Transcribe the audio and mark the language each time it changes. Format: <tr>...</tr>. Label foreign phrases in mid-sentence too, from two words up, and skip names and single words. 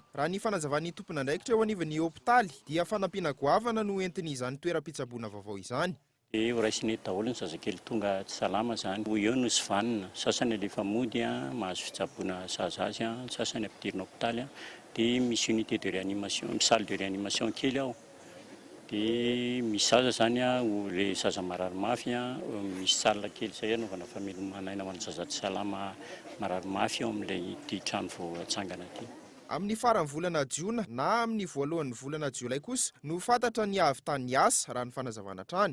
<mg>Raha ny fanazavany tompona andraikitra eo anivon'ny hôpitaly dia fanampiana goavana no entiny izany toeram-pitsaboana vaovao izany. Raisiny daholo ny zazakely tonga tsy salama zany. Eo no sy vanina, sasany alefa mody mahazo fitsaboana sazazy, sasany ampidirina hôpitaly dia misy</mg> <fr>unité de réanimation, salle de réanimation</fr> <mg>kely ao. Dia misy zaza zany le zaza marary mafy misy salle kely izay anaovana famelomana ho an'ny zaza tsy salama marary mafy ao amin'ilay ity trano vao atsangana ity. Amin'ny faran'ny volana Jiona na amin'ny voalohan'ny volana Jolay kosa no fantatra ny avy tany asa raha ny fanazavana trany.</mg>